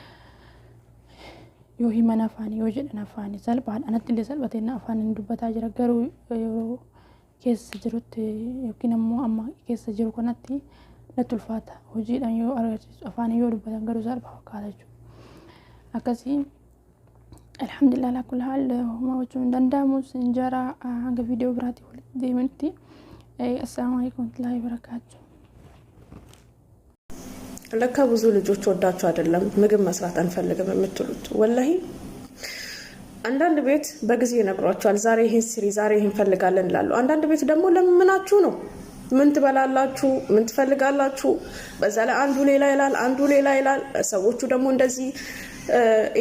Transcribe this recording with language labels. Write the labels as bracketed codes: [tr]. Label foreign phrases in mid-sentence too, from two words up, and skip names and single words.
[om] Yoo himan afaanii yoo jedhan afaanii salphaadha anatti illee salphatee afaaniin dubbataa jira garuu yeroo keessa jirutti yookiin ammoo amma keessa jiru kanatti natti ulfaata hojiidhaan yoo agarsiisu afaanii yoo dubbatan garuu salphaa fakkaata jechuudha. Akkasii [ar] الحمد لله على كل حال [om] homa gochuun danda'amu sinjara hanga viidiyoo biraatti walitti deemnutti [ar] السلام عليكم ورحمة الله وبركاته. [am] ለካ ብዙ ልጆች ወዳቸው አይደለም ምግብ መስራት አንፈልግም የምትሉት ወላሂ አንዳንድ ቤት በጊዜ ይነግሯቸዋል። ዛሬ ይሄን ስሪ ዛሬ ይሄን ፈልጋለን ይላሉ። አንዳንድ ቤት ደግሞ ለምናችሁ ነው ምን ትበላላችሁ ምን ትፈልጋላችሁ በዛ ላይ አንዱ ሌላ ይላል ሰዎቹ ደግሞ እንደዚህ ይሄ